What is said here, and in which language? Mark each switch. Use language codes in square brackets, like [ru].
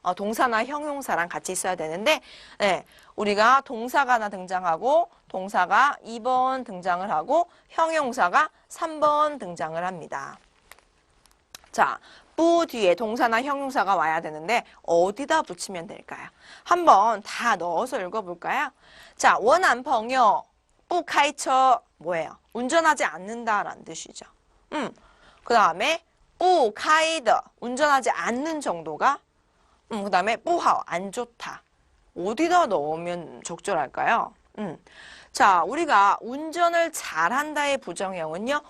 [ko] 동사나 형용사랑 같이 있어야 되는데 네, 우리가 동사가 하나 등장하고 동사가 2번 등장을 하고 형용사가 3번 등장을 합니다. 자, 뿌 뒤에 동사나 형용사가 와야 되는데 어디다 붙이면 될까요? 한번 다 넣어서 읽어볼까요? [zh] 자, 我男朋友不开车 [ko] 뭐예요? 운전하지 않는다라는 뜻이죠. 그 다음에 [zh] 不开的 [ko] 운전하지 않는 정도가 그 다음에 [zh] 不好 [ko] 안 좋다. 어디다 넣으면 적절할까요? 자, 우리가 운전을 잘한다의 부정형은요.